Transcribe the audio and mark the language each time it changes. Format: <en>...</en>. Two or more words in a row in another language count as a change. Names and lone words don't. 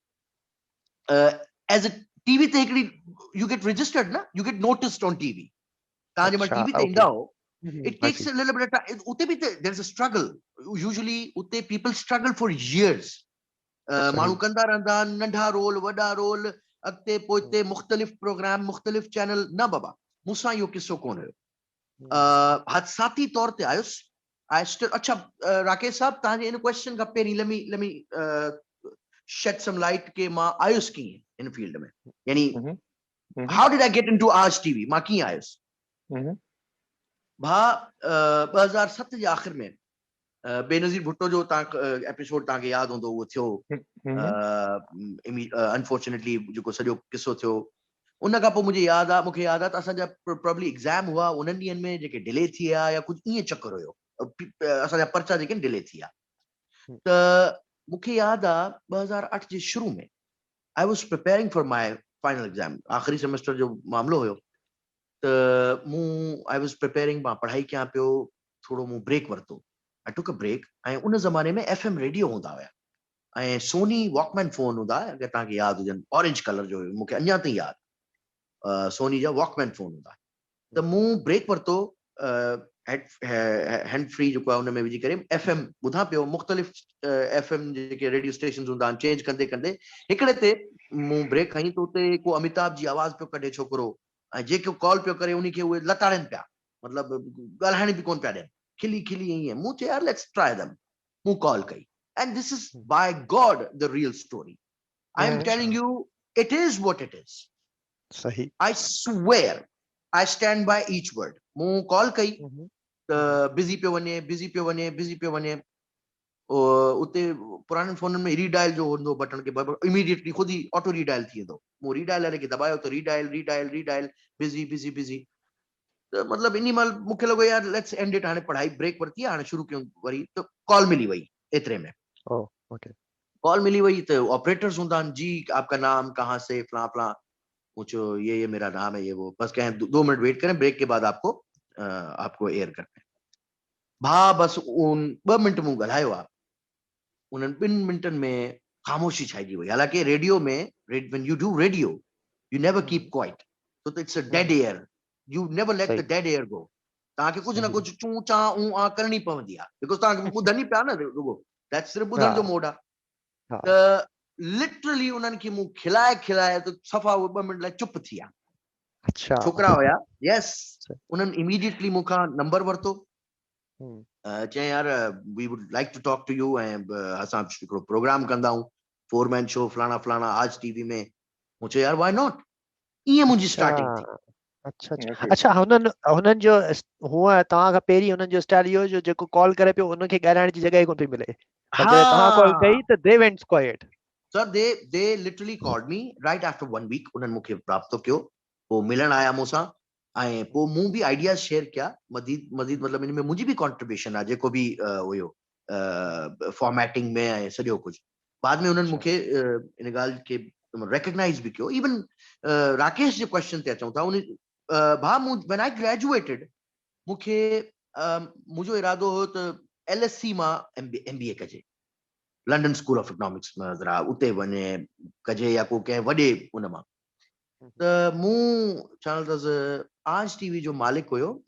<en>As a TV te you get registered na, you get noticed on TV.</en> <sd>تانجي ما ٽي وي تي ايندا هو.</sd> <en>It takes a little bit of time.</en> <sd>اتي ڀي</sd> <en>there's a struggle. Usually utte people struggle for years.</en> <sd>مانو ڪندا رندا، ننڍا رول، وڏا رول, अॻिते पोइते मुख़्तलिफ़ प्रोग्राम मुख़्तलिफ़ चैनल न बाबा मूंसां इहो किस्सो कोन हुयो हादसाती तौर ते आयुसि अच्छा राकेश साहब तव्हांजे इन क्वेश्चन खां पहिरीं</sd> <en>let me shed some light</en> <sd>के मां आयुसि कीअं इन फील्ड में यानी</sd> <en>how did I get into</en> <sd>आज टीवी मां कीअं आयुसि भा 2007 जे आख़िर में बेनज़ीर भुट्टो जो एपिसोड तव्हांखे यादि हूंदो उहो थियो अनफॉर्चुनेटली जेको सॼो किस्सो थियो उन खां पोइ मूंखे यादि आहे त असांजा</sd> <en>probably exam</en> <sd>हुआ उन्हनि ॾींहंनि में जेके डिले थी विया या कुझु ईअं चक्कर हुयो असांजा पर्चा जेके डिले थी विया त मूंखे यादि आहे 2008 जे शुरू में</sd> <en>I was preparing for my final exam</en> <sd>आख़िरी सेमेस्टर जो मामलो हुयो त मूं</sd> <en>I was preparing</en> <sd>मां पढ़ाई कयां पियो थोरो मूं ब्रेक वरितो</sd> <en>I took a break</en> <sd>ऐं उन ज़माने में</sd> <en>FM radio</en> <sd>हूंदा हुया ऐं सोनी वॉकमैन फोन हूंदा अगरि तव्हांखे यादि हुजनि</sd> <en>orange color</en> <sd>जो हुयो मूंखे अञा ताईं यादि सोनी जा वॉकमैन फोन हूंदा त मूं ब्रेक वरितो</sd> <en>hand free</en> <sd>जेको आहे हुन में विझी करे FM ॿुधां पियो मुख़्तलिफ़ FM जेके</sd> <en>radio station</en> <sd>हूंदा आहिनि चेंज कंदे कंदे हिकिड़े ते मूं ब्रेक खईं त उते को अमिताभ जी आवाज़ पियो कढे छोकिरो ऐं जेको कॉल पियो करे उन खे उहे लताड़नि पिया मतिलबु ॻाल्हाइण बि कोन पिया ॾियनि खिली खिली ईअं मूं चयो यार</sd> <en>let's try them</en> <sd>मूं कॉल कई</sd> <en>and this is by God the real story I am telling you it is what it is</en> <sd>sahi</sd> <en>I swear I stand by each word</en> <sd>मूं कॉल कई बिज़ी पियो वञे उते पुराने फोन में रीडायल जो हूंदो बटन के इमीडिएटली खुद ही</sd> <en>auto redial</en> <sd>थी वेंदो मूं रीडायल वारे खे दबायो तो</sd> <en>redial busy</en> <sd>त मतलब इन महिल मूंखे लॻो यार</sd> <en>let's end it</en> <sd>हाणे पढ़ाई ब्रेक वरिती हाणे शुरू कयूं वरी त कॉल मिली वई एतिरे में ओके कॉल मिली वई तो ऑपरेटर्स हूंदा आहिनि</sd> <hi>जी आपका नाम कहाँ से फला फला पूछो ये मेरा नाम है ये वो बस कहें 2 मिनट वेट करें ब्रेक के बाद आपको एयर करते हैं</hi> <sd>भा बस उन 2 मिनट मूं ॻाल्हायो आहे उन्हनि 2 मिनटनि में ख़ामोशी छाइजी वई हालांकि रेडियो में</sd> <en>when you do radio you never keep quiet so it's a dead air you never let the dead air go</en> <sd>तव्हांखे कुझु न कुझु चूं चा ऊं आ करणी पवंदी आहे बिकॉज़ तव्हांखे ॿुधनि ई पिया न रुगो दैट्स सिर्फ़ु ॿुधण जो मोड आहे त लिटरली उन्हनि खे मूं खिलाए त सफ़ा 2 मिनट लाइ चुप थी विया अच्छा छोकिरा हुया यस उन्हनि इमीडिएटली मूंखां नंबर वरितो चई यार</sd> <en>we would like to talk to you</en> <sd>ऐं असां हिकिड़ो प्रोग्राम कंदा आहियूं</sd> <en>4-man show</en> <sd>फलाना आज टीवी में मूं चयो यार</sd> <en>why not</en> <sd>ईअं मुंहिंजी स्टार्टिंग थी अच्छा हुननि जो हुअं तव्हां खां पहिरीं हुननि जो स्टाइल इहो जो जेको कॉल करे पियो उनखे ॻाल्हाइण जी जॻह कोन पई मिले तव्हां कॉल कई त</sd> <en>they went quiet sir they literally called me right after 1 week</en> <sd>उन्हनि मूंखे राब्तो कयो पोइ मिलण आया मूंसां ऐं पोइ मूं बि</sd> <en>ideas share</en> <sd>कया मज़ीद मतिलबु इन में मुंहिंजी बि कॉन्ट्रीब्यूशन आहे जेको बि हुयो फॉर्मेटिंग में ऐं सॼो कुझु बाद में उन्हनि मूंखे इन ॻाल्हि खे रिकग्नाइज़ बि कयो इवन राकेश जे क्वेश्चन ते अचूं था उन भा मूं</sd> <en>when I graduated</en> <sd>मूंखे मुंहिंजो इरादो हुयो त LSE मां MBA कजे लंडन स्कूल ऑफ इकोनॉमिक्स में ज़रा उते वञे कजे या को कंहिं वॾे उन मां त मूं चवंदुसि आज टीवी जो मालिक हुयो</sd>